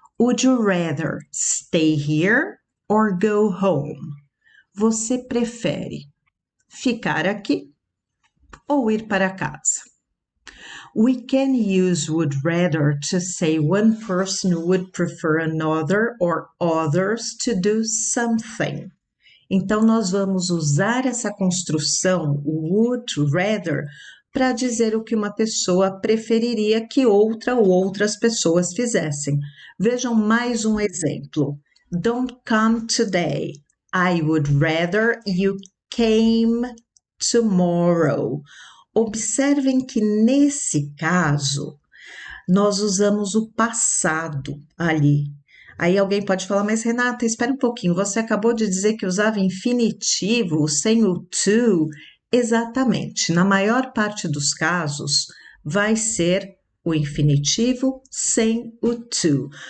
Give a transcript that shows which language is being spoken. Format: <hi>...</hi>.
<en>Would you rather stay here or go home?</en> <pt>Você prefere ficar aqui ou ir para casa?</pt> <en>We can use would rather to say one person would prefer another or others to do something.</en> <pt>Então, nós vamos usar essa construção, would rather, para dizer o que uma pessoa preferiria que outra ou outras pessoas fizessem. Vejam mais um exemplo.</pt> <en>Don't come today. I would rather you came tomorrow.</en> <pt>Observem que nesse caso nós usamos o passado ali. Aí alguém pode falar, mas Renata, espera um pouquinho, você acabou de dizer que usava infinitivo sem o to. Exatamente, na maior parte dos casos vai ser o infinitivo sem o to.</pt>